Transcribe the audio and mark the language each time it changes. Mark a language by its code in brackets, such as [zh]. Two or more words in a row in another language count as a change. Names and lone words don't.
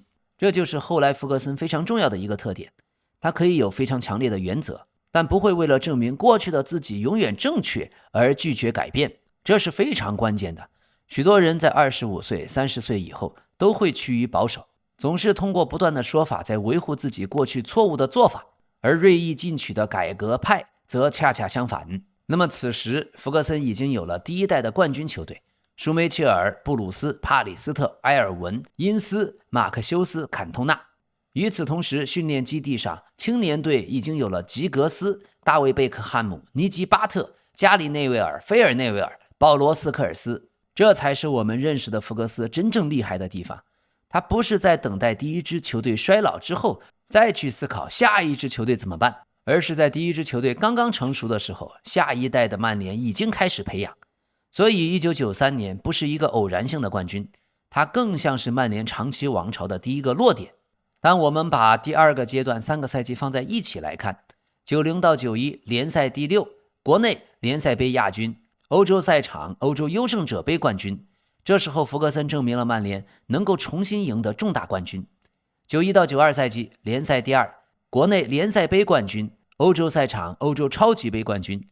[zh] 這就是後來弗格森非常重要的一個特點。他可以有非常強烈的原則，但不會為了證明過去的自己永遠正確而拒絕改變，這是非常關鍵的。許多人在25歲、30歲以後都會趨於保守，總是通過不斷的說法在維護自己過去錯誤的做法，而銳意進取的改革派則恰恰相反。那麼此時弗格森已經有了第一代的冠軍球队，舒梅切尔、布魯斯、帕里斯特、埃尔文、因斯、马克修斯、坎通纳。与此同時，训練基地上青年队已經有了吉格斯、大衛貝克汉姆、尼基巴特、加里内维尔、菲尔内维尔、保罗斯科尔斯。这才是我们認識的福格斯真正厲害的地方。他不是在等待第一支球隊衰老之後再去思考下一支球隊怎麼辦，而是在第一支球隊剛剛成熟的時候，下一代的曼聯已經開始培養。所以1993年不是一個偶然性的冠軍，它更像是曼聯長期王朝的第一個落點。當我們把第二個階段3個賽季放在一起來看，90到91聯賽第6，國內聯賽杯亞軍，歐洲賽場歐洲優勝者杯冠軍。這時候弗格森證明了曼聯能夠重新贏得重大冠軍。91到92賽季聯賽第2，國內聯賽杯冠軍，歐洲賽場歐洲超級杯冠軍。